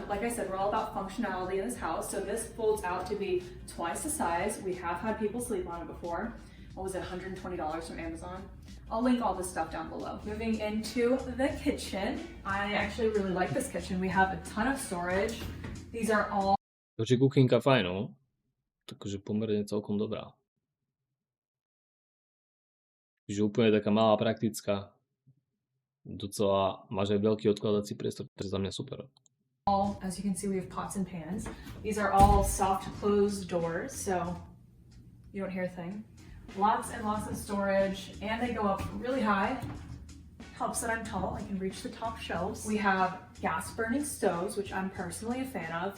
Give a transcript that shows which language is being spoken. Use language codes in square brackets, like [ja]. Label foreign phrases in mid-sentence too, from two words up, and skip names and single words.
[en] Like I said, we're all about functionality in this house. So this folds out to be twice the size. We have had people sleep on it before. What was it, $120 from Amazon? I'll link all this stuff down below. Moving into the kitchen. I actually really like this kitchen. We have a ton of storage. These are all... [sk] Takže kuchynka fajn, no. Takže pomerne celkom dobrá. Čiže úplne taká malá, praktická. Docela máš aj veľký odkladací priestor, to je za mňa super. [en] As you can see, we have pots and pans. These are all soft closed doors, so you don't hear a thing. Lots and lots of storage, and they go up really high. Helps that I'm tall, I can reach the top shelves. We have gas burning stoves, which I'm personally a fan of.